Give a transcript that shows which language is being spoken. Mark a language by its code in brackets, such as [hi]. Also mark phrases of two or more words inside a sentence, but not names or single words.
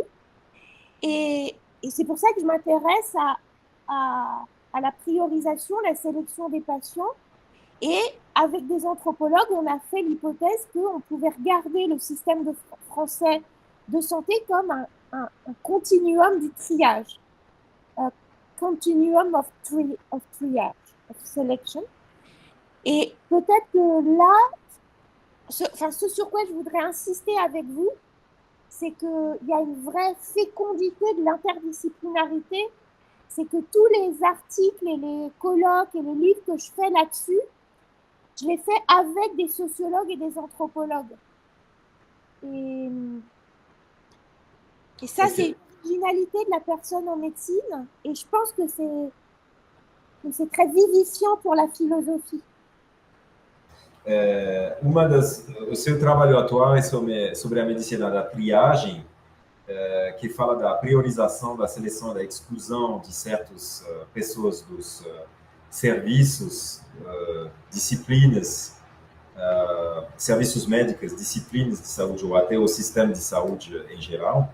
[fr] Et c'est pour ça que je m'intéresse à la priorisation, la sélection des patients. Et avec des anthropologues, on a fait l'hypothèse qu'on pouvait regarder le système français de santé comme un continuum du triage. [en] Continuum of triage, of selection. [fr] Et peut-être que là, ce sur quoi je voudrais insister avec vous, c'est qu'il y a une vraie fécondité de l'interdisciplinarité. C'est que tous les articles et les colloques et les livres que je fais là-dessus, je les fais avec des sociologues et des anthropologues. Et ça, okay. C'est l'originalité de la personne en médecine. Et je pense que c'est très vivifiant pour la philosophie. [pt] O seu trabalho atual é sobre a medicina da triagem, que fala da priorização, da seleção, da exclusão de certas pessoas dos serviços, disciplinas, serviços médicos, disciplinas de saúde, ou até o sistema de saúde em geral.